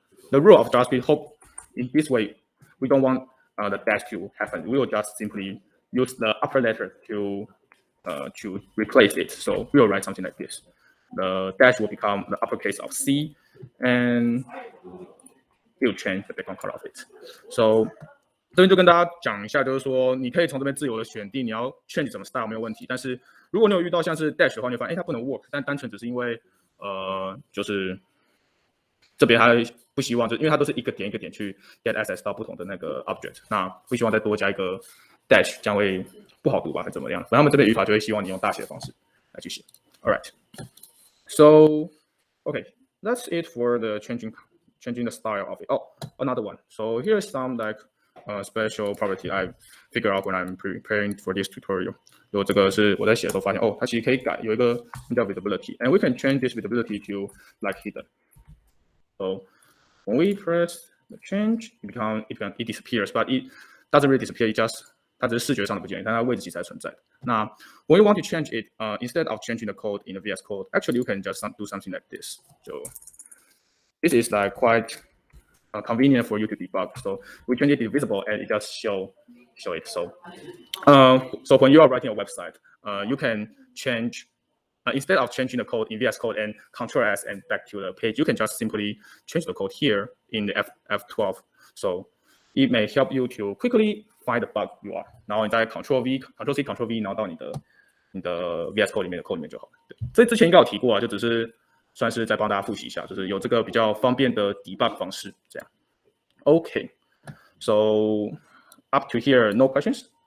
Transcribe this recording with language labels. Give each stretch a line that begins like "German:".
English: the rule of JavaScript, hope in this way, we don't want the dash to happen. We will just simply use the upper letter to replace it. So we will write something like this. The dash will become the uppercase of C, and it will change the background color of it.
Chinese: So 这边就跟大家讲一下，就是说你可以从这边自由的选定你要 change 什么 style 没有问题，但是如果你有遇到像是 dash 的话，你会发现它不能 work， 但单纯只是因为就是这边它不希望，就因为它都是一个点一个点去 get access 到不同的那个 object， 那不希望再多加一个 dash， 这样会不好读吧，还是怎么样？反正他们这边语法就会希望你用大写的方式来去写。
English: All right, so okay, that's it for the changing the style of it. Oh, another one. So here's some like special property I figure out when I'm preparing for this tutorial.
Chinese: 有这个是我在写的时候发现，它其实可以改，有一个叫 visibility,
English: and we can change this visibility to like hidden. So when we press the change, it disappears, but it doesn't really disappear. It just
Chinese: 它只是视觉上的不见，但它位置其实还存在的。
English: 那 when you want to change it, instead of changing the code in the VS Code, actually you can just do something like this. So this is like quite convenient for you to debug. So we change it to visible, and it just show it. So when you are writing a website, you can change. Instead of changing the code in VS Code and Ctrl S and back to the page, you can just simply change the code here in the F12. So it may help you to quickly find the bug you are.
Chinese: 然后你再 Ctrl V, Ctrl C, Ctrl V， 然后到你的 VS Code 里面的 code 里面就好了。这之前应该有提过啊，就只是算是再帮大家复习一下，就是有这个比较方便的 debug 方式，这样。
English: Okay, so up to here, no questions?